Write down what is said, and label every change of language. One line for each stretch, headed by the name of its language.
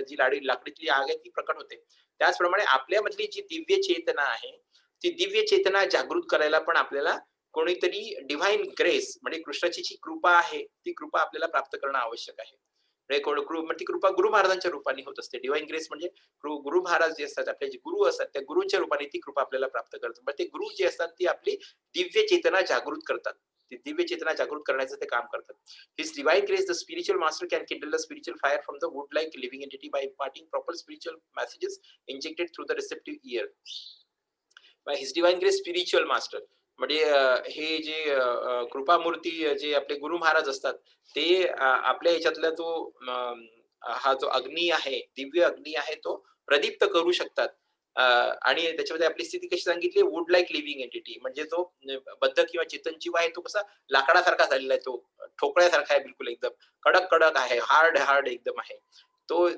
Marathi: जी लाकडीतली आग आहे ती प्रकट होते. त्याचप्रमाणे आपल्यामधली जी दिव्य चेतना आहे ती दिव्य चेतना जागृत करायला पण आपल्याला कोणीतरी डिव्हाइन ग्रेस म्हणजे कृष्णाची जी कृपा आहे ती कृपा आपल्याला प्राप्त करणं आवश्यक आहे. ती कृपा गुरु महाराजांच्या रूपाने होत असते. डिव्हाइन ग्रेस म्हणजे गुरु महाराज जे असतात, आपले जे गुरु असतात त्या गुरूंच्या रूपाने ती कृपा आपल्याला प्राप्त करतात. मग ते गुरु जे असतात ती आपली दिव्य चेतना जागृत करतात. ती दिव्य चेतना जागृत करण्याचं ते काम करतात.
English: His divine grace the spiritual master can kindle the spiritual fire from the wood like living entity by imparting proper spiritual messages injected through the receptive ear. By his divine grace spiritual master
Marathi: म्हणजे हे जे कृपामूर्ती जे आपले गुरु महाराज असतात ते आपल्या याच्यातला जो हा जो अग्नी आहे, दिव्य अग्नी आहे तो प्रदीप्त करू शकतात. आणि त्याच्यामध्ये आपली स्थिती कशी सांगितली,
English: wood like living entity
Marathi: म्हणजे तो बद्ध किंवा चेतन जीव आहे तो कसा लाकडासारखा झालेला आहे, तो ठोकळ्यासारखा आहे, बिलकुल एकदम कडक कडक आहे, हार्ड हार्ड एकदम आहे तो.